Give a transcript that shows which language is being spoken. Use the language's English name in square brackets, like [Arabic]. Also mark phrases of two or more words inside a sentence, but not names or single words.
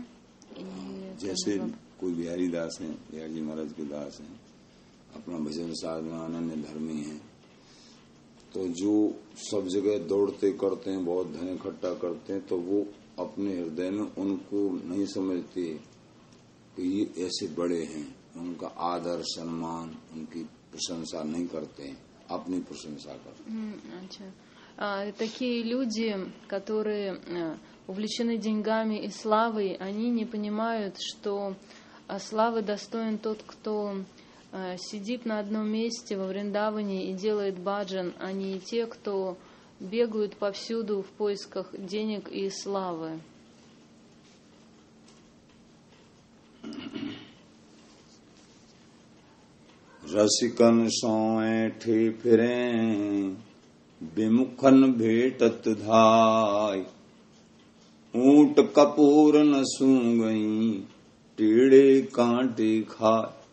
[Hindi] जैसे कोई बिहारी दास हैं, बिहारी जी महाराज के दास हैं, अपना भजन साधना अनन्य धर्मी हैं, तो जो सब जगह दौड़ते करते हैं, बहुत धन इकट्ठा करते हैं, तो वो अपने हृदय में उनको नहीं समझते कि ये ऐसे बड़े हैं, उनका आदर सम्मान, उनकी प्रशंसा नहीं करते हैं, अपनी प्रशंसा करते हैं। [Russian] Такие люди, которые увлечены деньгами и славой, они не понимают, что славы достоин тот, кто сидит на одном месте во Вриндаване и делает баджан, а не те, кто бегают повсюду в поисках денег и славы. [Braj] रसिकन सोए ठे फिरें विमुखन भेटत धाय ऊंट कपूर न सूंगई टेढ़े कांटे खाए।